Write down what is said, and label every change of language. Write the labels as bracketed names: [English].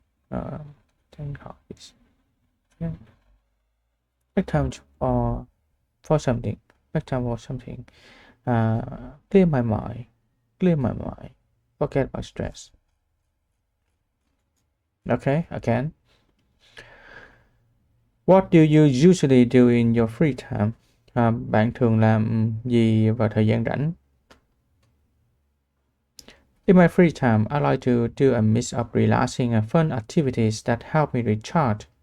[English] Uh, hobbies. Yeah. Make time for something. Make time for something. Clear my mind. Clear my mind. Forget about stress. Okay, again. What do you usually do in your free time? [Vietnamese] Bạn thường làm gì vào thời gian rảnh? [English] In my free time, I like to do a mix of relaxing and fun activities that help me recharge.